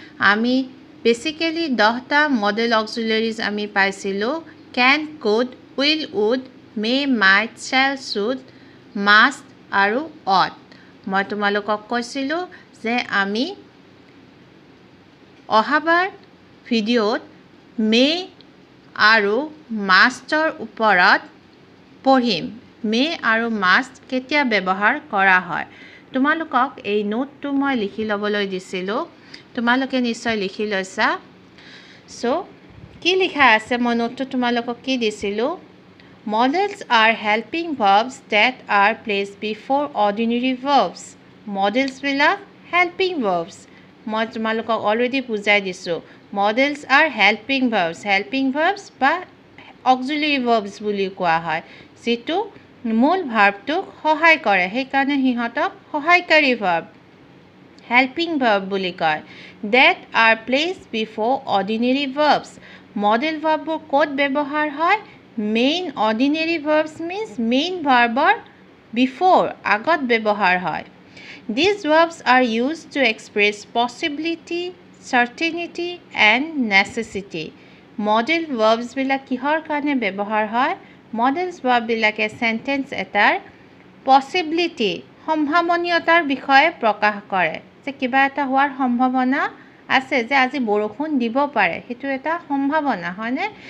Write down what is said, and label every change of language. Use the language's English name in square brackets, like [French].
[Assamese] আমি বেচিকেলি 10টা মডেল অক্সিলাৰীজ আমি পাইছিলোঁ, কেন, could, will, would, May, mite, shell, should, must আৰু অট। মই তোমালোকক কৈছিলোঁ যে আমি অহাবাৰ ভিডিঅ'ত মে আৰু মাষ্টৰ ওপৰত পঢ়িম। মে আৰু মাষ্ট কেতিয়া ব্যৱহাৰ কৰা হয়। তোমালোকক এই নোটটো মই লিখি ল'বলৈ দিছিলোঁ, তোমালোকে নিশ্চয় লিখি লৈছা। চ' কি লিখা আছে, মই নোটটো তোমালোকক কি দিছিলোঁ? [English] Models are helping verbs that are placed before ordinary verbs. [Assamese] Modelsবিলাক helping verbs. মই তোমালোকক অলৰেডি বুজাই দিছোঁ। [English] Models are helping verbs. [Assamese] Helping verbs বা auxiliary verbs বুলি কোৱা হয়, যিটো মূল ভাৰ্বটোক সহায় কৰে, সেইকাৰণে সিহঁতক সহায়কাৰী ভাৰ্ব, হেল্পিং ভাৰ্ব বুলি কয়। [English] That are placed before ordinary verbs. [Assamese] Model ভাৰ্ববোৰ ক'ত ব্যৱহাৰ হয়? Main ordinary verbs means main ভাৰ্বৰ before, আগত ব্যৱহাৰ হয়। [English] These verbs are used to express possibility, certainty and necessity. [Assamese] Model ভাৰ্বছবিলাক কিহৰ কাৰণে ব্যৱহাৰ হয়? মডেলছ ভাৰ্ববিলাকে চেণ্টেন্স এটাৰ পচিবিলিটি, সম্ভাৱনীয়তাৰ বিষয়ে প্ৰকাশ কৰে, যে কিবা এটা হোৱাৰ সম্ভাৱনা আছে, যে আজি বৰষুণ দিব পাৰে, সেইটো এটা সম্ভাৱনা হয়নে?